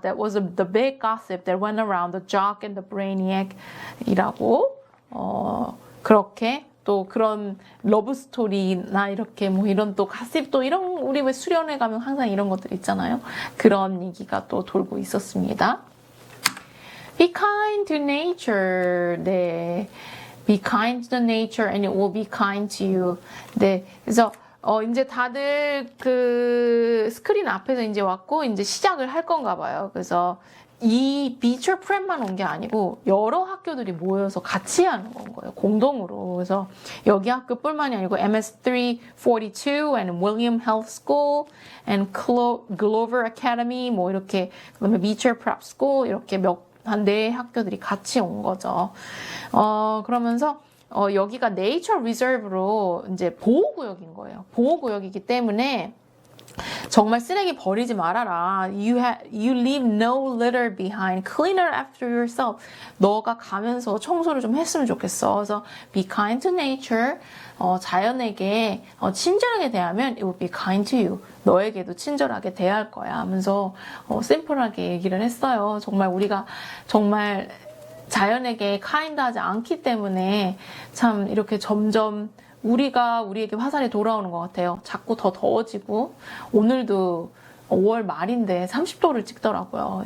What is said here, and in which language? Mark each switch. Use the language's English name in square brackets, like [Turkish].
[English] That was the big gossip that went around, the jock and the brainiac [Korean] 이라고 그렇게 또 그런 러브 스토리나 이렇게 뭐 이런 또 가십 또 이런 우리 왜 수련회 가면 항상 이런 것들 있잖아요. 그런 얘기가 또 돌고 있었습니다. [English] Be kind to nature. [Korean] 네. [English] Be kind to the nature and it will be kind to you. [Korean] 네. 그래서 이제 다들 그 스크린 앞에서 이제 왔고 이제 시작을 할 건가 봐요. 그래서 이 비처 프랩만 온 게 아니고 여러 학교들이 모여서 같이 하는 건 거예요. 공동으로. 그래서 여기 학교뿐만이 아니고 MS342 and William Health School and Glover Academy 뭐 이렇게 그다음에 비처 프랩 스쿨 이렇게 한 4학교들이 같이 온 거죠. 그러면서 여기가 네이처 리저브로 이제 보호구역인 거예요. 보호구역이기 때문에 정말 쓰레기 버리지 말아라. [English] You leave no litter behind. Clean it after yourself. [Korean] 너가 가면서 청소를 좀 했으면 좋겠어. 그래서 [English] be kind to nature. [Korean] 자연에게 친절하게 대하면 [English] it will be kind to you. [Korean] 너에게도 친절하게 대할 거야 하면서 심플하게 얘기를 했어요. 정말 우리가 정말 자연에게 kind하지 않기 때문에 참 이렇게 점점 우리에게 화살이 돌아오는 것 같아요. 자꾸 더 더워지고 오늘도 5월 말인데 30도를 찍더라고요.